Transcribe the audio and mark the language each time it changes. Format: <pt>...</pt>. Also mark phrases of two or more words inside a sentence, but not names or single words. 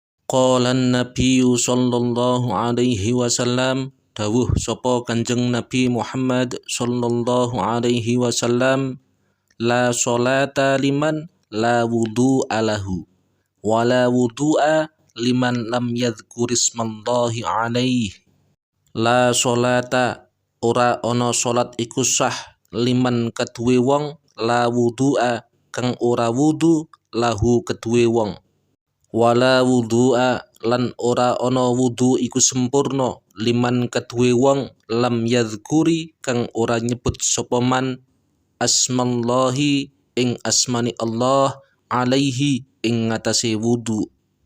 <ar>قال النبي صلى الله عليه وسلم,</ar> <jv>dawuh sapa Kanjeng Nabi Muhammad</jv> <ar>صلى الله عليه وسلم لا صلاة لمن لا وضوء له ولا وضوء لمن لم يذكر اسم الله عليه. لا صلاة,</ar> <jv>ora ana salat iku sah, liman kedue wong,</jv> <ar>لا وضوء</ar> <jv>kang ora wudu, lahu kedue wong.</jv> <ar>ولا وضوء</ar> <jv>lan ora ana wudu iku sempurna, liman kedue wong,</jv> <ar>لم يذكر</ar> <jv>kang ora nyebut sapa man asmallahi ing asmani Allah alaihi ing ngatasé wudu.</jv>